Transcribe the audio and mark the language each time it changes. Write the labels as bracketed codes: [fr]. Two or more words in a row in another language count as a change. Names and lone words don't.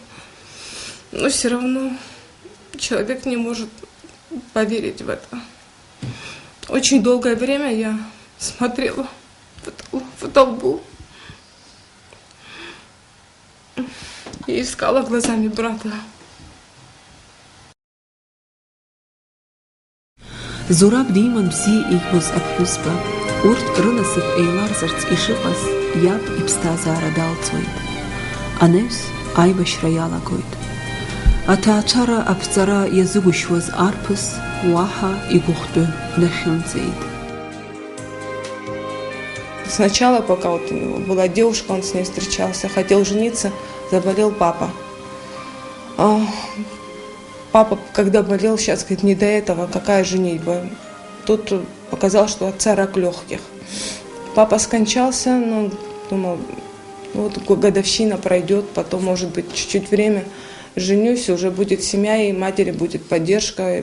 [ru] Но все равно человек не может поверить в это. Очень долгое время я смотрела в толпу и искала глазами брата. [ab] Зураб диман бзи игбуз абхюзба, урт рынасып эйларзарц ишиқас, яб ипстазара далцойд. Аневс айбашра ялагойд. Атаачара апцара языгушваз арпыс, уаха игухту нахимцейд. [ru] Сначала, пока вот у него была девушка, он с ней встречался, хотел жениться, заболел папа. Папа, когда болел, сейчас говорит, не до этого, какая женитьба. Тут показал, что отца рак легких. Папа скончался, но думал, вот годовщина пройдет, потом, может быть, чуть-чуть время женюсь, уже будет семья, и матери будет поддержка.